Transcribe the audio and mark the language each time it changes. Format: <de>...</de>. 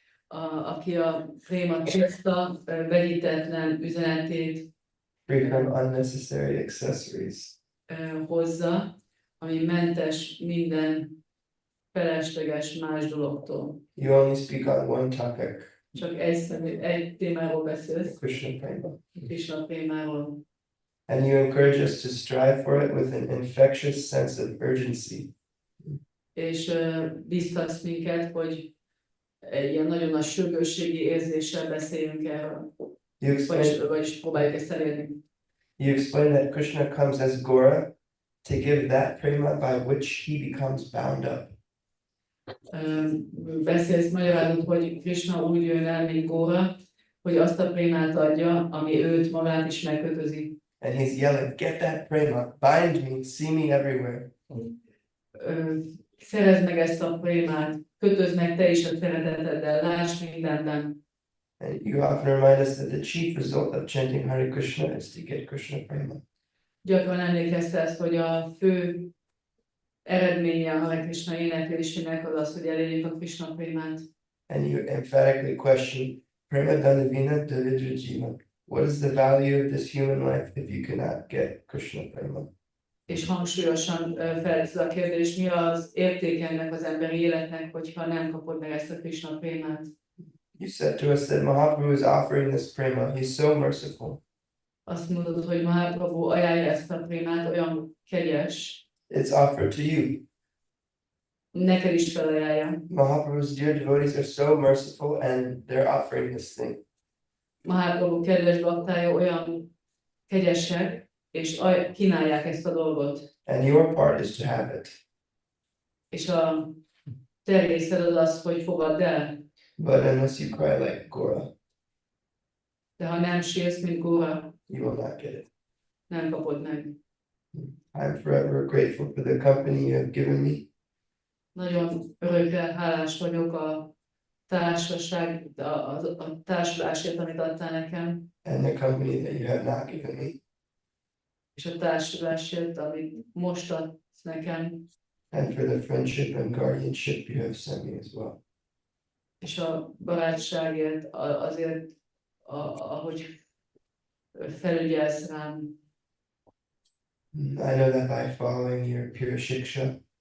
<hu>Aki a préma tiszta, vegyítetlen üzenetét</hu> <en>free from unnecessary accessories.</en> <hu>hozza, ami mentes minden felesleges más dologtól.</hu> <en>You only speak on one topic,</en> <hu>Csak egy témáról beszélsz,</hu> <en>Krishna prema.</en> <hu>Krishna témáról.</hu> <en>And you encourage us to strive for it with an infectious sense of urgency.</en> <hu>És bíztatsz minket, hogy egy ilyen nagyon nagy sürgősségi érzéssel beszéljünk erről, vagyis próbáljuk ezt elérni.</hu> <en>You explain that Krishna comes as Goura to give that prema by which he becomes bound up.</en> <hu>Beszélsz magyarázat, hogy Krishna úgy jön el, mint Góra, hogy azt a prémát adja, ami őt magát is megkötözi.</hu> <en>And he's yelling, get that prema, bind me, see me everywhere.</en> <hu>Szerezd meg ezt a prémát, kötözd meg te is a szereteteddel, láss mindenben.</hu> <en>And you often remind us that the chief result of chanting Hare Krishna is to get Krishna prema.</en> <hu>Gyakran emlékeztetsz, hogy a fő eredménye a Hare Krishna éneklésének az az, hogy elérjük a Krishna prémát.</hu> <en>And you emphatically question,</en> <bn>prema danavina davidra jiva.</bn> <en>What is the value of this human life if you cannot get Krishna prema?</en> <hu>És hangsúlyosan feltesz a kérdés, mi az értéke ennek az emberi életnek, hogyha nem kapod meg ezt a Krishna prémát.</hu> <en>You said to us that Mahaprabhu is offering this prema. He's so merciful.</en> <hu>Azt mondod, hogy Mahaprabhu ajánlja ezt a prémát, olyan kegyes,</hu> <en>It's offered to you.</en> <hu>neked is felajánlja.</hu> <en>Mahaprabhu's dear devotees are so merciful and they're offering this thing.</en> <hu>Mahaprabhu kedves baktája olyan kegyesek, és kínálják ezt a dolgot.</hu> <en>And your part is to have it.</en> <hu>És a te részed az az, hogy fogadd el.</hu> <en>But unless you cry like Goura,</en> <hu>De ha nem sírsz, mint Góra,</hu> <en>you will not get it.</en> <hu>nem kapod meg.</hu> <en>I'm forever grateful for the company you have given me.</en> <hu>Nagyon örökre hálás vagyok a társaság, a társulásért, amit adtál nekem,</hu> <en>And the company that you have not given me.</en> <hu>és a társulásért, amit most adsz nekem,</hu> <en>And for the friendship and guardianship you have sent me as well.</en> <hu>és a barátságért, azért, ahogy felügyelsz rám.</hu> <en>I know that by following your pure shiksha,</en>